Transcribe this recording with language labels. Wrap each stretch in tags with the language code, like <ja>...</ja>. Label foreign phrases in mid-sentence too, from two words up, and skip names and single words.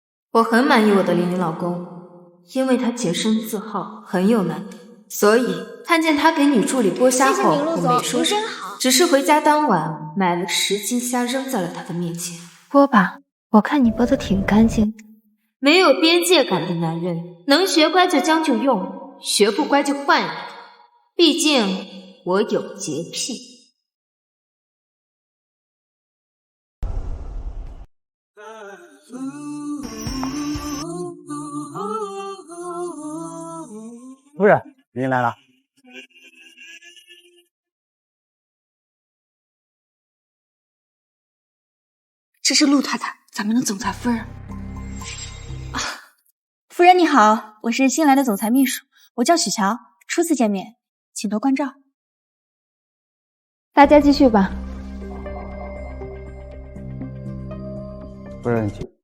<zh>我很滿意我的林老公，因為他潔身自好，很有難度，所以看見他給女助理剝蝦後，我沒說什麼，只是回家當晚買了10斤蝦扔在了他的面前。剝吧，我看你剝得挺乾淨。沒有邊界感的男人，能學乖就將就用，學不乖就換一個。畢竟我有潔癖。夫人，您来了。这是陆太太，咱们的总裁夫人。夫人你好，我是新来的总裁秘書，我叫许乔，初次见面，請多關照。大家繼續吧。夫人，請。</zh>